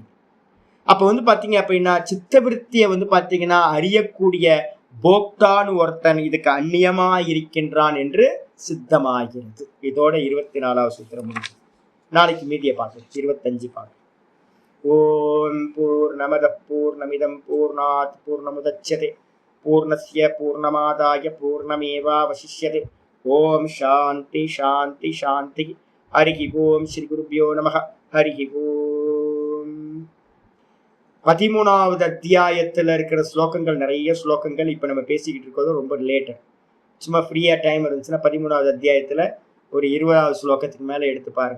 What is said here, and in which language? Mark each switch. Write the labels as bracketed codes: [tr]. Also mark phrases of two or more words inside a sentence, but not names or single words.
[ta] அப்ப வந்து பாத்தீங்க அப்படின்னா சித்தவிருத்திய வந்து பாத்தீங்கன்னா அறியக்கூடிய போக்தான்னு ஒருத்தன் இதுக்கு அந்நியமா இருக்கின்றான் என்று சித்தமாகிறது. இதோட 24வது சூத்திரம் முடிஞ்சு. நாளைக்கு மீதியை பார்க்கலாம், 25 பார்க்கலாம். [sa] ॐ पूर्णमदः पूर्णमिदं पूर्णात् पूर्णमुदच्यते पूर्णस्य पूर्णमादाय पूर्णमेवावशिष्यते. ॐ शान्तिः शान्तिः शान्तिः. हरिः ॐ श्री गुरुभ्यो नमः. हरिः ॐ. [ta] 13வது அத்தியாயத்துல இருக்கிற ஸ்லோகங்கள், நிறைய ஸ்லோகங்கள் இப்ப நம்ம பேசிக்கிட்டு இருக்கிறது ரொம்ப ரிலேட்டட். சும்மா ஃப்ரீயா டைம் இருந்துச்சுன்னா 13வது அத்தியாயத்துல ஒரு 20வது ஸ்லோகத்துக்கு மேல எடுத்து பாருங்க.